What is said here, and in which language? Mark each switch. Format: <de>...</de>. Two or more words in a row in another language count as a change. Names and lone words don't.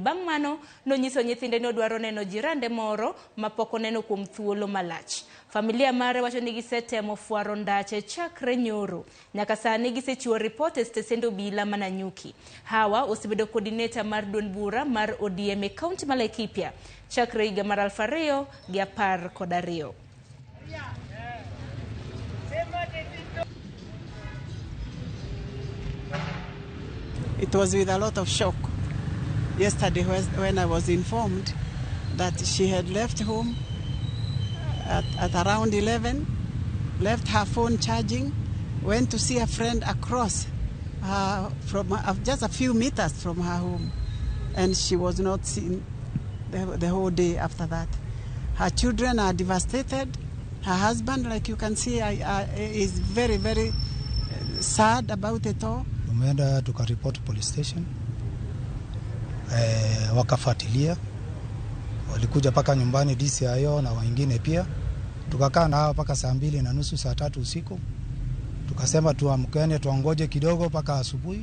<luo>Bang' mano nonyiso nyithinde ne odwaro neno jirande moro mapok oneno kuom thuolo malach. Familia mare wacho ni gisetemo fuaro ndache chakre nyoro nyaka sani gisechiwo ripot e stesend obila Mananyuki. Hawa osebedo coordinator mar duond bura mar ODM e kaunti ma Laikipia chakre higa mar 2012.</luo> <en>It was with a lot of shock yesterday when I was informed that she had left home at around 11, left her phone charging, went to see a friend across from just a few meters from her home, and she was not seen the whole day after that. Her children are devastated. Her husband, like you can see, is very, very sad about it all.</en> <sw>Tumeenda tukaripoti police station, wakafuatilia, walikuja paka nyumbani DCIO na wengine pia. Tukakaa nao paka saa 2:30 saa 3 usiku. Tukasema tuamkane tuangoje kidogo paka asubuhi.</sw>